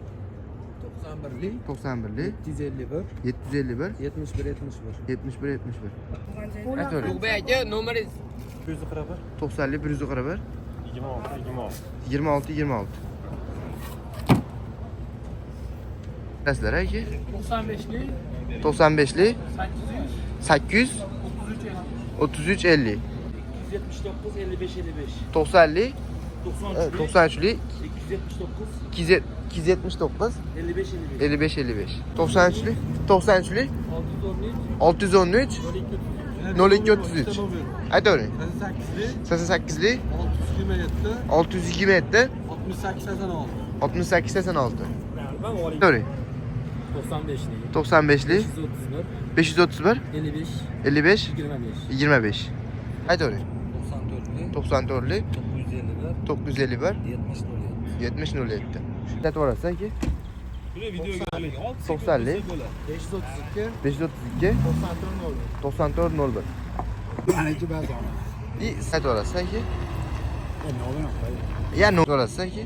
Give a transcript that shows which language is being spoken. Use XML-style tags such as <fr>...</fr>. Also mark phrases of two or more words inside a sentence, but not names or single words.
<uz>91li 751 751 71 71 71. Aytavering. aka nomeringiz 90li 141 26 26. Sizlar aka? 95li 800 33 50. 79 55 55 90li 93li 279 279 55 55 55 55. 93li 613 02 33. Aytavering. 88li 627 68 86. Aytavering. 95li 531 55 25. Aytavering. 94li 951 70 07. Aytib olasiz aka? 90li 532 94 01. Aytib olasiz aka? Ya ne olasiz aka?</uz>